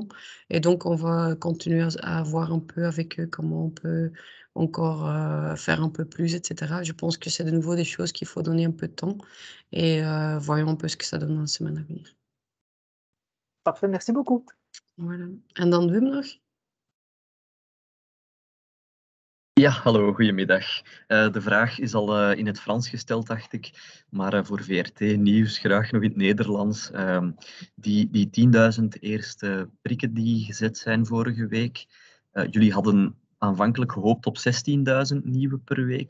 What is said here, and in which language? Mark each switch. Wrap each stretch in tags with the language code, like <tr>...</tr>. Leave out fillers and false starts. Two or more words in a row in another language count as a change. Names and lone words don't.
<fr>Et donc, on va continuer à voir un peu avec eux comment on peut encore faire un peu plus, etc. Je pense que c'est de nouveau des choses qu'il faut donner un peu de temps. Et voyons un peu ce que ça donne dans la semaine à venir. Parfait, merci beaucoup. Voilà.</fr> <nl>En dan Wim nog? Ja, hallo, goedemiddag. De vraag is al in het Frans gesteld, dacht ik, maar voor VRT Nieuws graag nog in het Nederlands. Die 10.000 eerste prikken die gezet zijn vorige week, jullie hadden aanvankelijk gehoopt op 16.000 nieuwe per week.</nl>